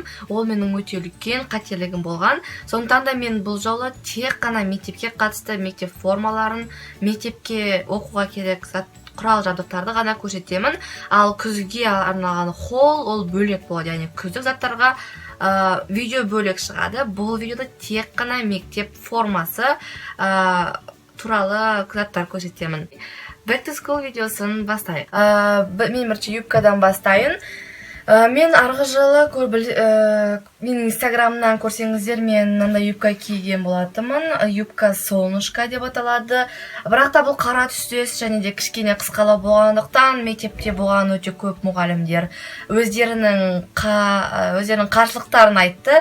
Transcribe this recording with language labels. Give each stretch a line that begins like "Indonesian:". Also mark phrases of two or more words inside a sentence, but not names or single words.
Kazakh: Ол менің өте үлкен қателігім болған. Сондықтан да мен бұл жолы тек қана мектепке қатысты мектеп формаларын, мектепке оқуға керек құрал жабдықтарды ғана көрсетемін. Ал күзге арналған холл ол бөлек болады, яғни күздік заттарға видео бөлек шығады. Бұл видеода тек қана мектеп формасы туралы заттар көрсетемін.
English: Back to School
Kazakh: видеосын бастайық. Мен бірінші юбкадан бастайын. Мен арғы жылы менің инстаграмнан көрсеңіздер, мен мынандай юбка киген болатынмын. Юбка солнышко деп аталады. Бірақ та бұл қара түстес және де кішкене қысқалау болғандықтан мектепте болған өте көп мұғалімдер өздерінің қарсылықтарын айтты.